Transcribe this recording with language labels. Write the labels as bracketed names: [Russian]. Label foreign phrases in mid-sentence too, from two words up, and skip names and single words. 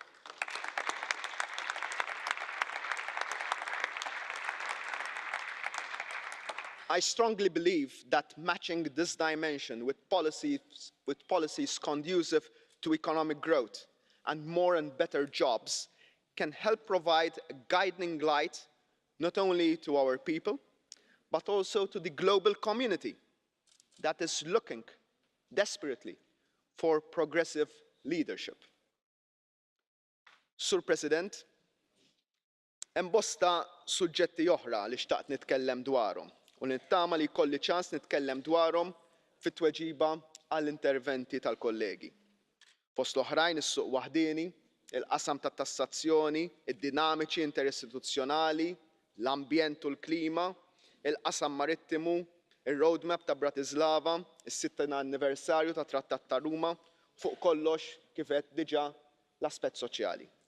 [English] I strongly believe that matching this dimension with policies conducive to economic growth and more and better jobs can help provide a guiding light not only to our people, but also to the global community that is looking desperately for progressive leadership. [Maltese] Sur President, hemm bosta suġġetti oħra li xtaqt nitkellem dwarhom u nittama li jkolli ċans nitkellem dwarhom fit-tweġiba għall-interventi tal-kollegi. Fost l-oħrajn is-suq waħdieni, il-qasam tat-tassazzjoni, id-dinamiċi interistituzzjonali, l-ambjent u l-klima, il-qasam marittimu, ir-roadmap ta' Bratislava, is-60 anniversarju ta' Trattat ta' Ruma, fuq kollox kif qed diġà l-aspett soċjali.